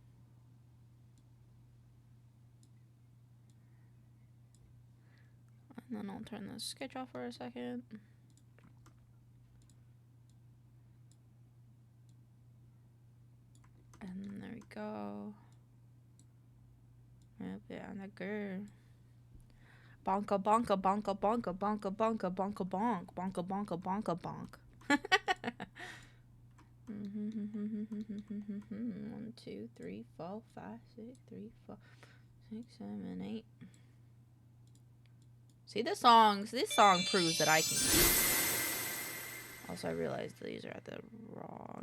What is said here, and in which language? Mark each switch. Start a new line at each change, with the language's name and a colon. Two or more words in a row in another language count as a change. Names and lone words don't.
English: And then I'll turn the sketch off for a second. And there we go. Yep, yeah, that girl. Bonka bonka bonka bonka bonka bonka bonka bonk. Bonka bonka bonka bonk. 1, 2, 3, 4, 5, 6, 3, 4, 6, 7, 8. See, this song proves that I can. Also, I realized these are at the wrong.